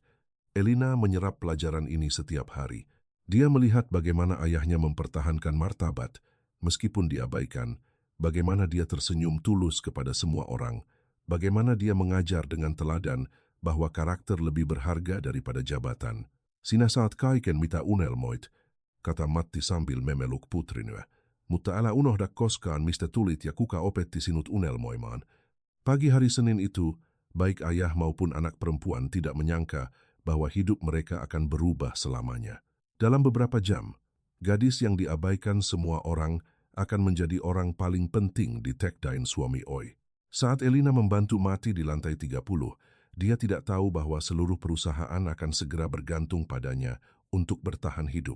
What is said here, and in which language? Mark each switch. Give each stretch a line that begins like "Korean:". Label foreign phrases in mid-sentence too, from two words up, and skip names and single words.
Indonesian: Elina menyerap pelajaran ini setiap hari. Dia melihat bagaimana ayahnya mempertahankan martabat, meskipun diabaikan, bagaimana dia tersenyum tulus kepada semua orang, bagaimana dia mengajar dengan teladan bahwa karakter lebih berharga daripada jabatan.
Finnish: "Sinä saat kaiken mitä unelmoit",
Indonesian: kata Matti sambil memeluk putrinyä.
Finnish: "Mutta älä unohda koskaan mistä tulit ja kuka opetti sinut unelmoimaan."
Indonesian: Pagi hari Senin itu, baik ayah maupun anak perempuan tidak menyangka bahwa hidup mereka akan berubah selamanya. Dalam beberapa jam, gadis yang diabaikan semua orang akan menjadi orang paling penting di Techdine Suomi Oy. Saat Elina membantu Mati di lantai 30, dia tidak tahu bahwa seluruh perusahaan akan segera bergantung padanya untuk bertahan hidup.